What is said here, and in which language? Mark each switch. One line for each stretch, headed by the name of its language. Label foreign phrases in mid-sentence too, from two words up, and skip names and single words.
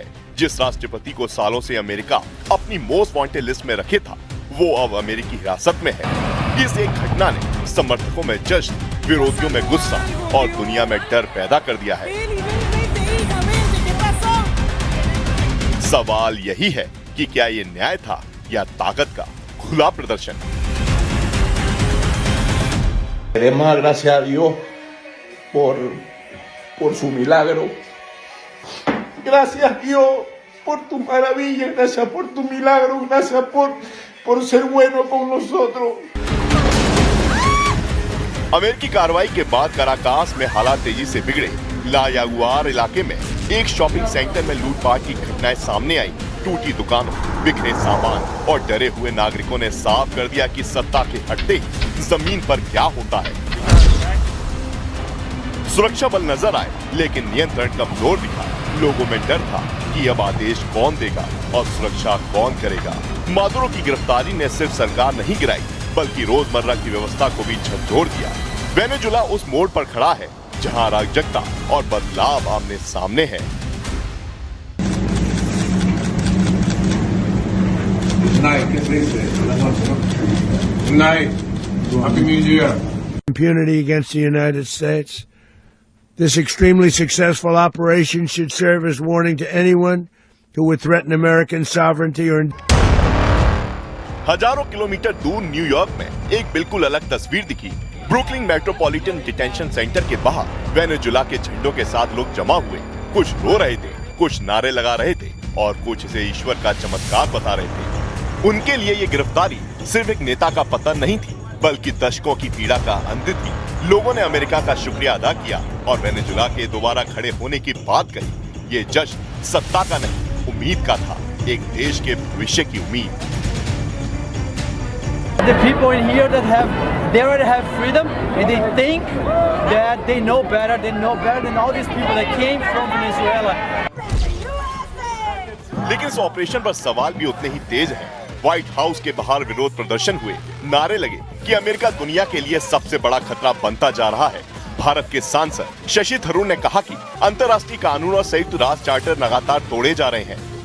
Hindi: जिस राष्ट्रपति को सालों से अमेरिका अपनी
English: most wanted list
Hindi: में रखे था, वो अब अमेरिकी हिरासत में है। इस एक घटना ने समर्थकों में जश्न, विरोधियों में गुस्सा और दुनिया में डर पैदा कर दिया है। सवाल यही है कि क्या ये न्याय था या ताकत का खुला प्रदर्शन?
Spanish: Queremos dar gracias a Dios por su milagro. Gracias Dios por tu maravilla, gracias por tu milagro, gracias por ser bueno con nosotros.
Hindi: अमेरिकी कार्रवाई के बाद काराकास में हालात तेजी से बिगड़े। ला यागुआर इलाके में एक शॉपिंग सेंटर में लूटपाट की घटनाएं सामने आई। टूटी दुकानों, बिखरे सामान और डरे हुए नागरिकों ने साफ कर दिया कि सत्ता के हटते ही जमीन पर क्या होता है। सुरक्षा बल नजर आए, लेकिन नियंत्रण कमजोर दिखा। लोगों में डर था कि अब आदेश कौन देगा और सुरक्षा कौन करेगा। मादुरो की गिरफ्तारी ने सिर्फ सरकार नहीं गिराई, बल्कि रोजमर्रा की व्यवस्था को भी झकझोर दिया। वेनेजुएला उस मोड़ पर खड़ा है जहां अराजकता और बदलाव आमने सामने है।
English: Impunity against the United States. This extremely successful operation should serve as warning to anyone who would threaten American sovereignty or
Hindi: हजारों किलोमीटर दूर न्यूयॉर्क में एक बिल्कुल अलग तस्वीर दिखी। ब्रुकलिन मेट्रोपॉलिटन डिटेंशन सेंटर के बाहर वेनेजुएला के झंडों के साथ लोग जमा हुए। कुछ रो रहे थे, कुछ नारे लगा रहे थे और कुछ इसे ईश्वर का चमत्कार बता रहे थे। उनके लिए ये गिरफ्तारी सिर्फ एक नेता का पतन नहीं थी, बल्कि दशकों की पीड़ा का अंत थी। लोगों ने अमेरिका का शुक्रिया अदा किया और वेनेजुएला के दोबारा खड़े होने की बात कही। ये जश्न सत्ता का नहीं, उम्मीद का था, एक देश के भविष्य की उम्मीद।
English: The people in here they already have freedom and they think that they know better than all these people that came from Venezuela.
Hindi: लेकिन इस ऑपरेशन पर सवाल भी उतने ही तेज हैं। व्हाइट हाउस के बाहर विरोध प्रदर्शन हुए, नारे लगे कि अमेरिका दुनिया के लिए सबसे बड़ा खतरा बनता जा रहा है। भारत के सांसद शशि थरूर ने कहा कि अंतर्राष्ट्रीय कानून और संयुक्त राष्ट्र चार्टर लगातार तोड़े जा रहे हैं।